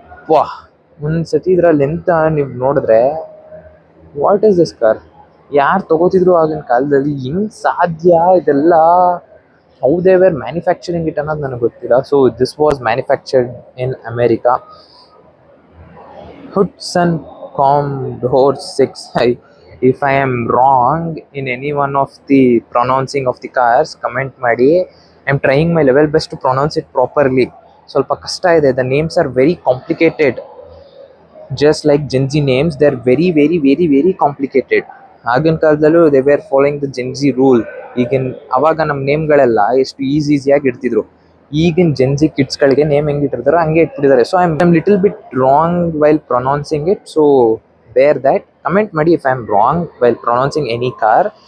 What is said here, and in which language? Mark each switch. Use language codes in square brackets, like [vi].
[kn] ವಾಹ್, ಒಂದು ಸತಿ ಇದರಲ್ಲಿ ಎಂತ ನೀವು ನೋಡಿದ್ರೆ [en] What is this car? [kn] ಯಾರು ತಗೋತಿದ್ರು ಆಗಿನ ಕಾಲದಲ್ಲಿ? ಹೆಂಗ್ ಸಾಧ್ಯ ಇದೆಲ್ಲ? [en] how they were manufacturing it [kn] ಅನ್ನೋದು ನನಗೆ ಗೊತ್ತಿಲ್ಲ. [en] So this was manufactured in America. Hudson Commodore 6. If I am wrong in any one of the pronouncing of the cars, comment ಮಾಡಿ. I am trying my level best to pronounce it properly. [kn] ಸ್ವಲ್ಪ ಕಷ್ಟ ಇದೆ. [en] The names are very complicated. Just like Gen Z names, they are very complicated. [kn] ಆಗಿನ ಕಾಲದಲ್ಲೂ [en] They were following the Gen Z rule. [kn] ಈಗಿನ ಅವಾಗ ನಮ್ಮ ನೇಮ್ಗಳೆಲ್ಲ ಎಷ್ಟು ಈಸಿಯಾಗಿ ಇಡ್ತಿದ್ರು. ಈಗಿನ Gen Z ಕಿಡ್ಸ್ಗಳಿಗೆ ನೇಮ್ ಹೆಂಗೆ ಇಟ್ಟಿರ್ತಾರೋ ಹಂಗೆ ಇಟ್ಬಿಟ್ಟಿದ್ದಾರೆ. [en] So I am little bit wrong while pronouncing it. So bear that. Comment ಮಾಡಿ if I am wrong while pronouncing any car.